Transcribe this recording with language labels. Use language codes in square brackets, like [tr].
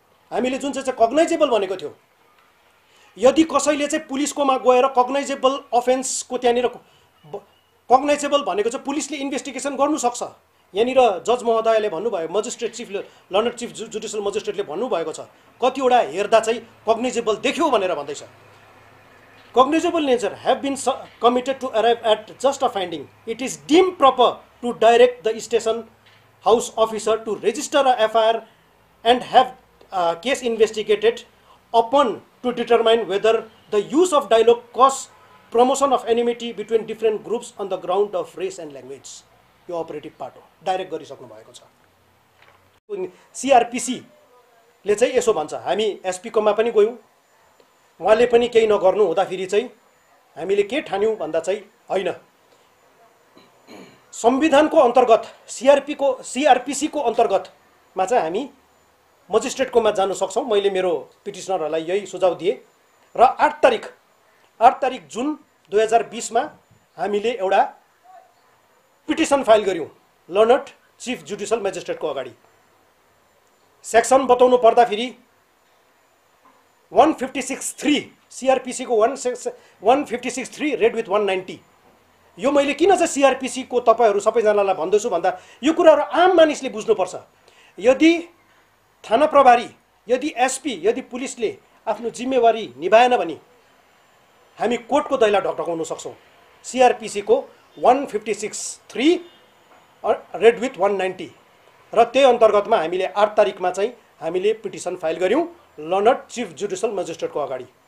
[ne] हामीले जुन चाहिँ कग्नाइजेबल भनेको थियो, यदि कसैले चाहिँ पुलिसकोमा गएर कग्नाइजेबल अफेन्सको त्यहाँनिर कग्नाइजेबल भनेको चाहिँ पुलिसले इन्भेस्टिगेसन गर्नु सक्छ। यहाँनिर जज महोदयले भन्नुभयो, magistrate chief London chief judicial मजिस्ट्रेटले भन्नुभएको छ, कतिवटा हेर्दा चाहिँ कग्नाइजेबल देख्यो भनेर भन्दैछ। [en] Cognizable nature have been committed to arrive at just a finding. It is deemed proper to direct the station house officer to register a FIR and have case investigated upon to determine whether the use of dialogue cause promotion of enmity between different groups on the ground of race and language. [ne] यो operative part हो, direct गरिसक्नु भएको छ। CrPC ले चाहिँ यसो भन्छ, हामी एसपी कोमा पनि गयौँ, उहाँले पनि केही नगर्नु हुँदाखेरि चाहिँ हामीले के ठान्यौँ भन्दा चाहिँ हैन, संविधानको अन्तर्गत सीआरपीसी को अन्तर्गतमा चाहिँ हामी मजिस्ट्रेटकोमा जान सक्छौँ। मैले मेरो पिटिसनरहरूलाई यही सुझाव दिएँ र 8 तारिक जुन 2020 मा हामीले एउटा पिटिसन फाइल गर्यौँ लर्नड चिफ जुडिसियल मेजिस्ट्रेटको अगाडि। सेक्सन बताउनु पर्दाखेरि 156(3) सीआरपीसी को 156(3) रेड विथ 190। यो मैले किन चाहिँ सीआरपीसी को तपाईहरु सबैजनालाई भन्दैछु भन्दा यो कुराहरु आम मानिसले बुझ्नुपर्छ। यदि थाना प्रभारी, यदि एसपी, यदि पुलिसले आफ्नो जिम्मेवारी निभाएन भने हामी कोर्टको दैला ढकढकाउन सक्छौं। सीआरपीसी को 156(3) रेड विथ 190 र त्यही अन्तर्गतमा हामीले 8 तारिकमा चाहिँ हामीले पिटिसन फाइल गर्यौं लर्नड चिफ जुडिसियल मजिस्ट्रेटको अगाडि।